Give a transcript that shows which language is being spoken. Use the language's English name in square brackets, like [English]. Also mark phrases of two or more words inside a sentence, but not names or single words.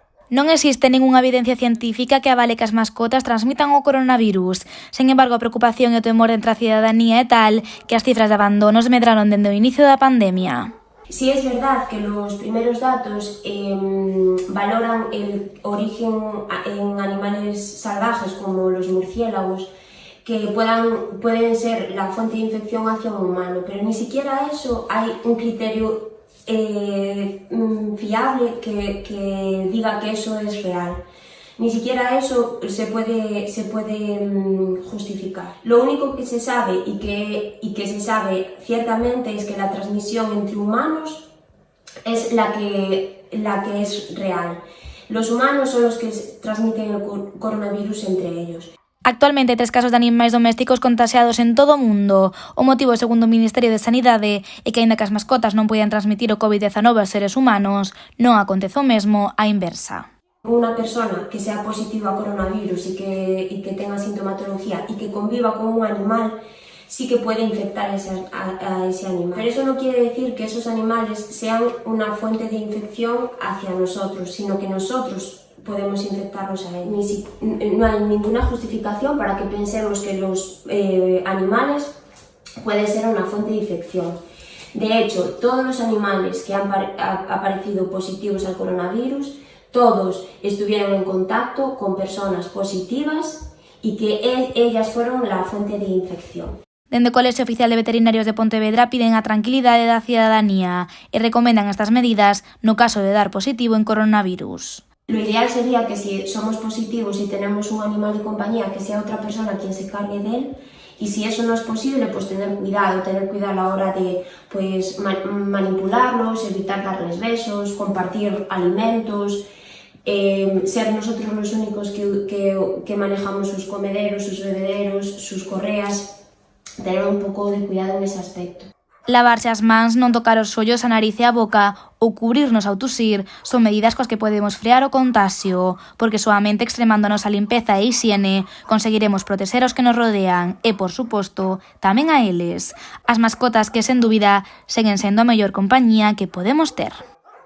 [Galician] Non existe ningunha evidencia científica que avale que as mascotas transmitan o coronavirus. Sen embargo, a preocupación e o temor entre a cidadanía é tal que as cifras de abandonos medraron dende o inicio da pandemia. [Spanish] Sí es verdad que los primeros datos valoran el origen en animales salvajes como los murciélagos, que pueden ser la fuente de infección hacia un humano, pero ni siquiera eso hay un criterio fiable que diga que eso es real. Ni siquiera eso se puede justificar. Lo único que se sabe y que se sabe ciertamente es que la transmisión entre humanos es la que es real. Los humanos son los que transmiten el coronavirus entre ellos. [Galician] Actualmente, 3 casos de animais domésticos contaxiados en todo o mundo. O motivo, segundo o Ministerio de Sanidade, é que, aínda que as mascotas non poidan transmitir o COVID-19 aos seres humanos, non acontece o mesmo á inversa. [Spanish] Una persona que sea positiva a coronavirus y que tenga sintomatología y que conviva con un animal, sí que puede infectar a ese animal. Pero eso no quiere decir que esos animales sean una fuente de infección hacia nosotros, sino que nosotros podemos infectarlos a ellos. No hay ninguna justificación para que pensemos que los animales pueden ser una fuente de infección. De hecho, todos los animales que han aparecido positivos al coronavirus, todos estuvieron en contacto con personas positivas y que ellas fueron la fuente de infección. [Galician] Dende o Colexio Oficial de Veterinarios de Pontevedra piden a tranquilidade da cidadanía e recomendan estas medidas no caso de dar positivo en coronavirus. [Spanish] Lo ideal sería que si somos positivos y tenemos un animal de compañía, que sea otra persona quien se cargue de él, y si eso no es posible, pues tener cuidado a la hora de manipularlos, evitar darles besos, compartir alimentos, ser nosotros los únicos que manejamos sus comederos, sus bebederos, sus correas, tener un pouco de cuidado en ese aspecto. [Galician] Lavarse as mans, non tocar os ollos, a nariz e a boca ou cubrirnos ao tusir son medidas coas que podemos frear o contagio, porque soamente extremando a nosa limpeza e hixiene conseguiremos protexer aos que nos rodean e, por suposto, tamén a eles. As mascotas que, sen dúbida, seguen sendo a mellor compañía que podemos ter.